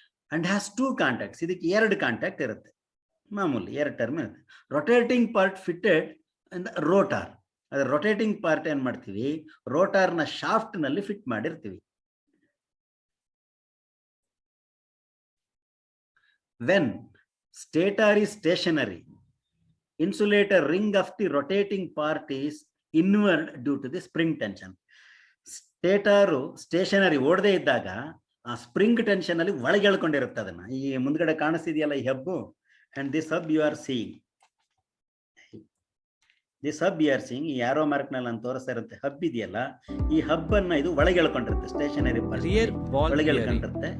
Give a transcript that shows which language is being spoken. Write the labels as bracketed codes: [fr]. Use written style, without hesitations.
[en] And has 2 contacts. [kn] ಇದಕ್ಕೆ 2 contact ಇರುತ್ತೆ, ಮಾಮೂಲಿ 2 ಟರ್ಮ್ ಇರುತ್ತೆ. [en] Rotating part fitted in the rotor. [kn] ಅದ್ರ ರೊಟೇಟಿಂಗ್ ಪಾರ್ಟ್ ಏನ್ ಮಾಡ್ತೀವಿ, ರೋಟಾರ್ನ ಶಾಫ್ಟ್ ನಲ್ಲಿ ಫಿಟ್ ಮಾಡಿರ್ತೀವಿ. [en] When stator is stationary, insulator ring of the rotating part is inward due to the spring tension. [kn] ಸ್ಟೇಟರು stationery ಓಡದೇ ಇದ್ದಾಗ ಆ ಸ್ಪ್ರಿಂಗ್ ಟೆನ್ಷನ್ ಅಲ್ಲಿ ಒಳಗೆ ಎಳ್ಕೊಂಡಿರುತ್ತೆ ಅದನ್ನ. ಈ ಮುಂದ್ಗಡೆ ಕಾಣಿಸ್ತಿದೆಯಲ್ಲ ಈ ಹಬ್ಬು, [en] and this hub you are seeing, [kn] this hub you are seeing, ಈ ಯಾರೋ ಮಾರ್ಕ್ ನಲ್ಲಿ ನಾನು ತೋರಿಸ್ತಾ ಇರುತ್ತೆ ಹಬ್ ಇದೆಯಲ್ಲ, ಈ ಹಬ್ ಅನ್ನ ಇದು ಒಳಗೆ ಎಳ್ಕೊಂಡಿರುತ್ತೆ, ಸ್ಟೇಷನರಿ ಒಳಗೆ ಎಳ್ಕೊಂಡಿರುತ್ತೆ.